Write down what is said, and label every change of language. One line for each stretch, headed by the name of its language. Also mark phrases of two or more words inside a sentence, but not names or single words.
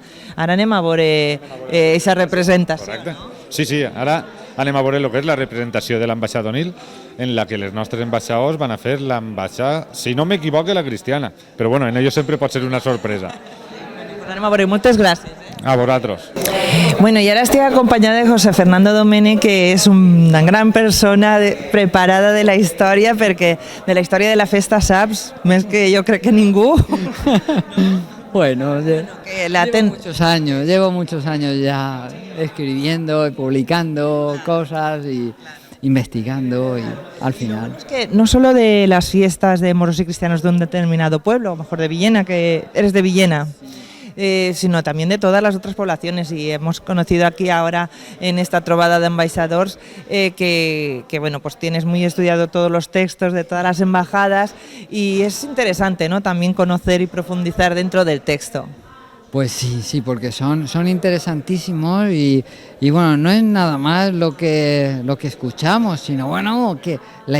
Catalan: Ara anem a veure aquesta representació. Correcte. Sí, ara anem a veure el que és la representació de l'ambaixada d'Onil, en la que els nostres ambaixadors van a fer l'ambaixada, si no m'equivoco, la cristiana. Però bueno,
Spanish: en ello
Catalan: sempre pot ser una sorpresa. Anem a veure, moltes gràcies. A vosaltres.
Spanish: Bueno, y ahora estoy acompañada de José Fernando Domene, que es una gran persona preparada de la
Catalan: història, perquè de la història de la festa saps més que jo crec que ningú.
Spanish: Bueno, llevo muchos años ya escribiendo y publicando cosas investigando y al final. Es que no solo de las fiestas de moros y cristianos de un determinado pueblo, a lo mejor de Villena, que eres de Villena, sino también de todas las otras poblaciones, y hemos conocido aquí ahora en esta
Catalan: trobada de ambaixadors
Spanish: que bueno, pues tienes muy estudiado todos los textos de todas las embajadas y es interesante, ¿no?, también conocer y profundizar dentro del texto. Pues sí, porque son interesantísimos y bueno, no es nada más lo que escuchamos, sino bueno, que la